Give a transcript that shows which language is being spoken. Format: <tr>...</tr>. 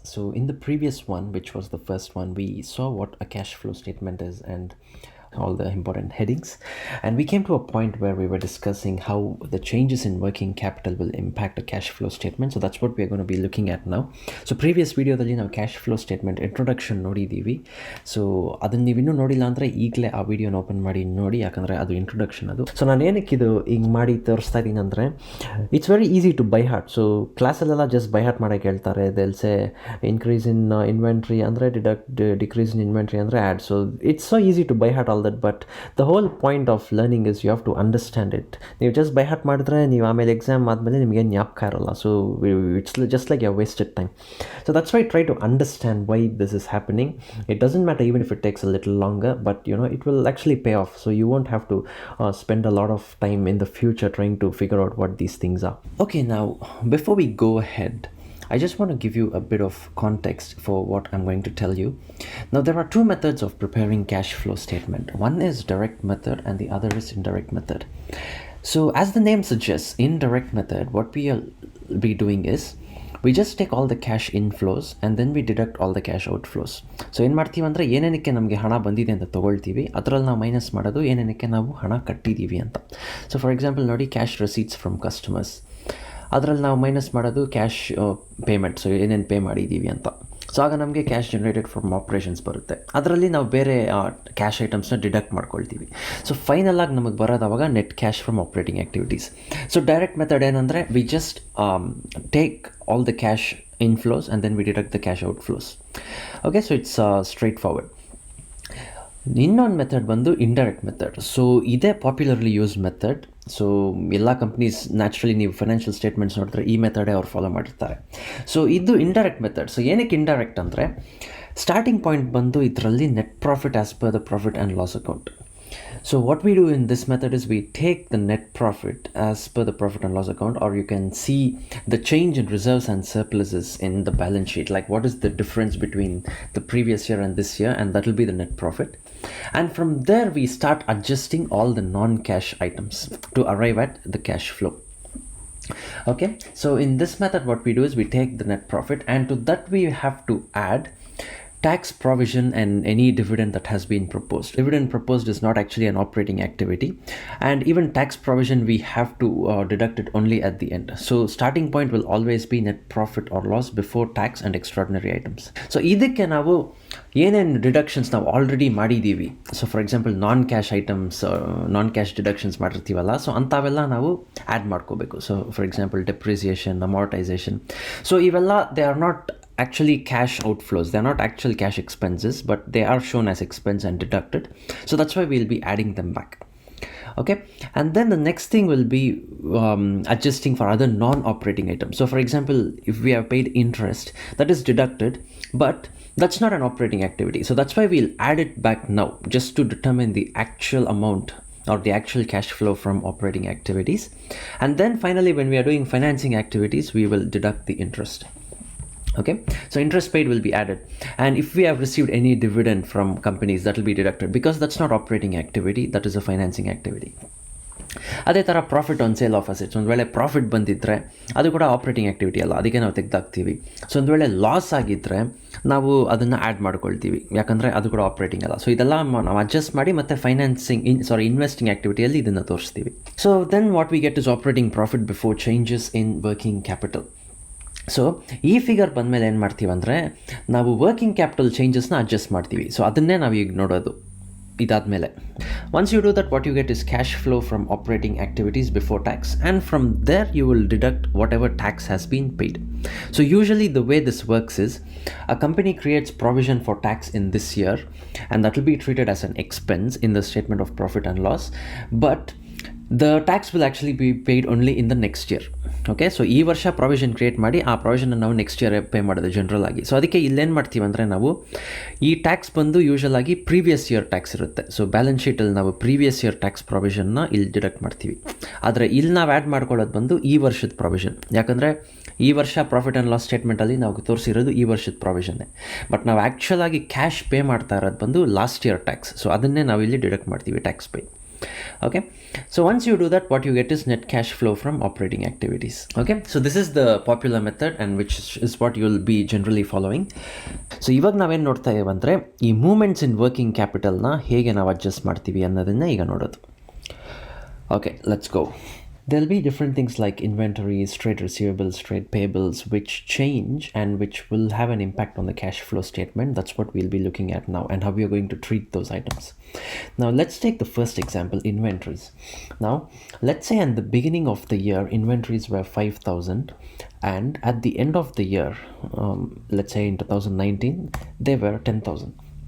<en>So in the previous one, which was the first one, we saw what a cash flow statement is and all the important headings, and we came to a point where we were discussing how the changes in working capital will impact a cash flow statement. So that's what we're going to be looking at now.</en> <kn>So previous video dalli ನಾವು cash flow statement introduction ನೋಡಿದ್ದೀವಿ. So ಅದನ್ನು ನೀವು ಇನ್ನೂ ನೋಡಿಲ್ಲ ಅಂದರೆ ಈಗಲೇ ಆ ವಿಡಿಯೋನ ಓಪನ್ ಮಾಡಿ ನೋಡಿ, ಯಾಕಂದರೆ ಅದು ಇಂಟ್ರೊಡಕ್ಷನ್ ಅದು. ಸೊ ನಾನು ಏನಕ್ಕೆ ಇದು ಹಿಂಗೆ ಮಾಡಿ ತೋರಿಸ್ತಾ ಇದ್ದೀನಿ ಅಂದರೆ</kn> <en>It's very easy to by heart.</en> <kn>So ಕ್ಲಾಸಲ್ಲೆಲ್ಲ just by heart ಮಾಡೋಕ್ಕೆ ಹೇಳ್ತಾರೆ. ದೆಲ್ಸೆ ಇನ್ಕ್ರೀಸ್ ಇನ್ ಇನ್ವೆಂಟ್ರಿ ಅಂದರೆ ಡಿಕ್ರೀಸ್ ಇನ್ ಇನ್ವೆಂಟ್ರಿ ಅಂದರೆ add.</kn> <en>So it's so easy to by heart that, but the whole point of learning is you have to understand it.</en> <kn>ನೀವು</kn> <en>just by heart</en> <kn>ಮಾಡಿದ್ರೆ ನೀವು ಆಮೇಲೆ exam ಆದಮೇಲೆ ನಿಮಗೆ ಜ್ಞಾಪಕ ಇರೋಲ್ಲ.</kn> <en>So it's just like you wasted time. So that's why I try to understand why this is happening. It doesn't matter even if it takes a little longer, but it will actually pay off. So you won't have to spend a lot of time in the future trying to figure out what these things are. Okay, now before we go ahead, I just want to give you a bit of context for what I'm going to tell you. Now, there are two methods of preparing cash flow statement. One is direct method and the other is indirect method. So as the name suggests, indirect method, what we'll be doing is we just take all the cash inflows and then we deduct all the cash outflows.</en> <kn>So ಏನು ಮಾಡ್ತೀವಿ ಅಂದರೆ ಏನೇನಕ್ಕೆ ನಮಗೆ ಹಣ ಬಂದಿದೆ ಅಂತ ತೊಗೊಳ್ತೀವಿ, ಅದರಲ್ಲಿ ನಾವು ಮೈನಸ್ ಮಾಡೋದು ಏನೇನಕ್ಕೆ ನಾವು ಹಣ ಕಟ್ಟಿದ್ದೀವಿ ಅಂತ. ಸೊ ಫಾರ್ ಎಕ್ಸಾಂಪಲ್ ನೋಡಿ, ಕ್ಯಾಶ್ ರಿಸೀಟ್ಸ್ ಫ್ರಮ್ ಕಸ್ಟಮರ್ಸ್, ಅದರಲ್ಲಿ ನಾವು ಮೈನಸ್ ಮಾಡೋದು ಕ್ಯಾಶ್ ಪೇಮೆಂಟ್. ಸೊ ಏನೇನು ಪೇ ಮಾಡಿದ್ದೀವಿ ಅಂತ. ಸೊ ಆಗ ನಮಗೆ ಕ್ಯಾಶ್ ಜನರೇಟೆಡ್ ಫ್ರಮ್ ಆಪ್ರೇಷನ್ಸ್ ಬರುತ್ತೆ. ಅದರಲ್ಲಿ ನಾವು ಬೇರೆ ಕ್ಯಾಶ್ ಐಟಮ್ಸ್ನ ಡಿಡಕ್ಟ್ ಮಾಡ್ಕೊಳ್ತೀವಿ. ಸೊ ಫೈನಲಾಗಿ ನಮಗೆ ಬರೋದು ಅವಾಗ net cash from operating activities.</kn> <en>So direct method ಏನಂದರೆ we just take all the cash inflows and then we deduct the cash outflows.</en> <kn>Okay,</kn> <en>So it's straightforward.</en> <kn>ಇನ್ನೊಂದು ಮೆಥಡ್ ಬಂದು ಇಂಡೈರೆಕ್ಟ್ ಮೆಥಡ್. ಸೊ ಇದೇ popularly use method. So ಎಲ್ಲ companies naturally ನೀವು financial statements ನೋಡಿದ್ರೆ ಈ ಮೆಥಡೇ ಅವ್ರು follow ಮಾಡಿರ್ತಾರೆ. So ಇದು ಇಂಡೈರೆಕ್ಟ್ ಮೆಥಡ್. ಸೊ ಏನಕ್ಕೆ ಇಂಡೈರೆಕ್ಟ್ ಅಂದರೆ ಸ್ಟಾರ್ಟಿಂಗ್ ಪಾಯಿಂಟ್ ಬಂದು ಇದರಲ್ಲಿ net profit as per the profit and loss account.</kn> <en>So what we do in this method is we take the net profit as per the profit and loss account, or you can see the change in reserves and surpluses in the balance sheet, like what is the difference between the previous year and this year, and that will be the net profit. And from there we start adjusting all the non-cash items to arrive at the cash flow. Okay, so in this method what we do is we take the net profit, and to that we have to add tax provision and any dividend that has been proposed. Dividend proposed is not actually an operating activity, and even tax provision we have to deduct it only at the end. So starting point will always be net profit or loss before tax and extraordinary items.</en> <kn>So ಇದಕ್ಕೆ ನಾವು ಏನೇನು deductions ನಾವು already ಮಾಡಿದ್ದೀವಿ, so for example non cash items, non cash deductions ಮಾಡಿರ್ತೀವಲ್ಲ, so ಅಂಥವೆಲ್ಲ ನಾವು add ಮಾಡ್ಕೋಬೇಕು. So for example depreciation, amortisation. So ಇವೆಲ್ಲ</kn> <en>They are not actually cash outflows. They're not actual cash expenses, but they are shown as expense and deducted. So that's why we'll be adding them back. Okay, and then the next thing will be adjusting for other non-operating items. So for example, if we have paid interest, that is deducted, but that's not an operating activity. So that's why we'll add it back now, just to determine the actual amount or the actual cash flow from operating activities. And then finally, when we are doing financing activities, we will deduct the interest. Okay, so interest paid will be added, and if we have received any dividend from companies, that will be deducted, because that's not operating activity, that is a financing activity.</en> <kn>ಅದೇ ಥರ profit on sale of assets, ಒಂದು ವೇಳೆ profit ಬಂದಿದ್ದರೆ ಅದು ಕೂಡ operating activity ಅಲ್ಲ, ಅದಕ್ಕೆ ನಾವು ತೆಗೆದಾಕ್ತೀವಿ. ಸೊ ಒಂದು ವೇಳೆ ಲಾಸ್ ಆಗಿದ್ದರೆ ನಾವು ಅದನ್ನು ಆ್ಯಡ್ ಮಾಡ್ಕೊಳ್ತೀವಿ, ಯಾಕಂದರೆ ಅದು ಕೂಡ ಆಪ್ರೇಟಿಂಗ್ ಅಲ್ಲ. ಸೊ ಇದೆಲ್ಲ ನಾವು ಅಡ್ಜಸ್ಟ್ ಮಾಡಿ ಮತ್ತೆ ಫೈನಾನ್ಸಿಂಗ್ ಇನ್ವೆಸ್ಟಿಂಗ್ ಆ್ಯಕ್ಟಿವಿಟಿಯಲ್ಲಿ ಇದನ್ನು ತೋರಿಸ್ತೀವಿ.</kn> <en>So then what we get is operating profit before changes in working capital.</en> <kn>So ಈ ಫಿಗರ್ ಬಂದಮೇಲೆ ಏನು ಮಾಡ್ತೀವಿ ಅಂದರೆ ನಾವು ವರ್ಕಿಂಗ್ ಕ್ಯಾಪಿಟಲ್ ಚೇಂಜಸ್ನ ಅಡ್ಜಸ್ಟ್ ಮಾಡ್ತೀವಿ. ಸೊ ಅದನ್ನೇ ನಾವು ಈಗ ನೋಡೋದು. ಇದಾದಮೇಲೆ</kn> <en>Once you do that, what you get is cash flow from operating activities before tax, and from there you will deduct whatever tax has been paid. So usually the way this works is a company creates provision for tax in this year, and that will be treated as an expense in the statement of profit and loss, but the tax will actually be paid only in the next year.</en> <kn>Okay, so ಈ ವರ್ಷ provision create ಮಾಡಿ ಆ ಪ್ರಾವಿಷನ್ನ ನಾವು next year pay ಮಾಡೋದು general ಆಗಿ. So ಅದಕ್ಕೆ ಇಲ್ಲೇನು ಮಾಡ್ತೀವಿ ಅಂದರೆ ನಾವು ಈ ಟ್ಯಾಕ್ಸ್ ಬಂದು ಯೂಶಲ್ ಆಗಿ ಪ್ರೀವಿಯಸ್ ಇಯರ್ ಟ್ಯಾಕ್ಸ್ ಇರುತ್ತೆ. ಸೊ ಬ್ಯಾಲೆನ್ಸ್ ಶೀಟಲ್ಲಿ ನಾವು ಪ್ರೀವಿಯಸ್ ಇಯರ್ ಟ್ಯಾಕ್ಸ್ ಪ್ರಾವಿಷನ್ನ ಇಲ್ಲಿ ಡಿಡಕ್ಟ್ ಮಾಡ್ತೀವಿ. ಆದರೆ ಇಲ್ಲಿ ನಾವು ಆ್ಯಡ್ ಮಾಡ್ಕೊಳ್ಳೋದು ಬಂದು ಈ ವರ್ಷದ ಪ್ರಾವಿಷನ್, ಯಾಕಂದರೆ ಈ ವರ್ಷ ಪ್ರಾಫಿಟ್ ಆ್ಯಂಡ್ ಲಾಸ್ ಸ್ಟೇಟ್ಮೆಂಟಲ್ಲಿ ನಾವು ತೋರಿಸಿರೋದು ಈ ವರ್ಷದ ಪ್ರಾವಿಷನ್ನೇ, ಬಟ್ ನಾವು ಆ್ಯಕ್ಚುಲ್ ಆಗಿ ಕ್ಯಾಶ್ ಪೇ ಮಾಡ್ತಾ ಇರೋದು ಬಂದು ಲಾಸ್ಟ್ ಇಯರ್ ಟ್ಯಾಕ್ಸ್. ಸೊ ಅದನ್ನೇ ನಾವು ಇಲ್ಲಿ ಡಿಡಕ್ಟ್ ಮಾಡ್ತೀವಿ tax pay.</kn> <en>Okay, so once you do that, what you get is net cash flow from operating activities. Okay, so this is the popular method and which is what you'll be generally following.</en> <kn>So ಇವಾಗ ನಾವೇನು ನೋಡ್ತಾ ಇದ್ದೀವಿ ಅಂದರೆ ಈ moments ಇನ್ working ಕ್ಯಾಪಿಟಲ್ನ ಹೇಗೆ ನಾವು adjust ಮಾಡ್ತೀವಿ ಅನ್ನೋದನ್ನು ಈಗ ನೋಡೋದು.</kn> <en>Okay, let's go. There'll be different things like inventories, trade receivables, trade payables, which change and which will have an impact on the cash flow statement. That's what we'll be looking at now and how we are going to treat those items. Now, let's take the first example, inventories. Now, let's say at the beginning of the year, inventories were 5,000 and at the end of the year, let's say in 2019, they were 10,000.</en>